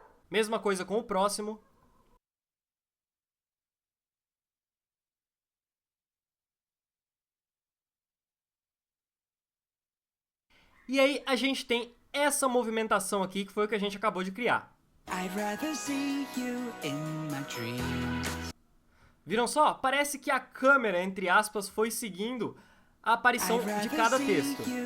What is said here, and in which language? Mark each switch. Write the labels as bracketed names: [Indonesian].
[Portuguese] Mesma coisa com o próximo. E aí a gente tem essa movimentação aqui que foi o que a gente acabou de criar. [English] I'd rather see you in my dreams. [Portuguese] Viram só? Parece que a câmera, entre aspas, foi seguindo a aparição de cada texto.